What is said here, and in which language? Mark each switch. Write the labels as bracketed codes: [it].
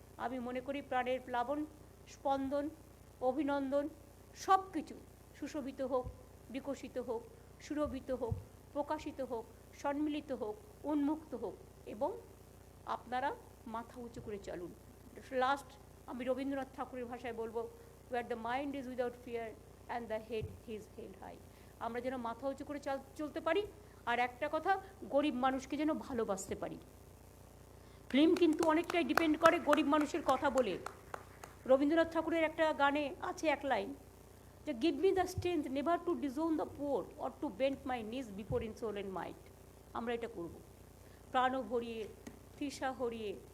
[bn] আমি মনে করি প্রাণের প্লাবন, স্পন্দন, অভিনন্দন সব কিছু সুশোভিত হোক, বিকশিত হোক, সুরভিত হোক, প্রকাশিত হোক, সম্মিলিত হোক, উন্মুক্ত হোক, এবং আপনারা মাথা উঁচু করে চলুন। লাস্ট আমি রবীন্দ্রনাথ ঠাকুরের ভাষায় বলবো, [en] where the mind is without fear and the head is held high। [bn] আমরা যেন মাথা উঁচু করে চলতে পারি, আর একটা কথা, গরিব মানুষকে যেন ভালোবাসতে পারি। ফিল্ম কিন্তু অনেকটাই ডিপেন্ড করে গরিব মানুষের কথা বলে। রবীন্দ্রনাথ ঠাকুরের একটা গানে আছে এক লাইন, যে [en] Give me the strength never to disown the poor or to bend my knees before insolent and might. [bn] আমরা এটা করব, প্রাণও ভরিয়ে, তৃষা হরিয়ে,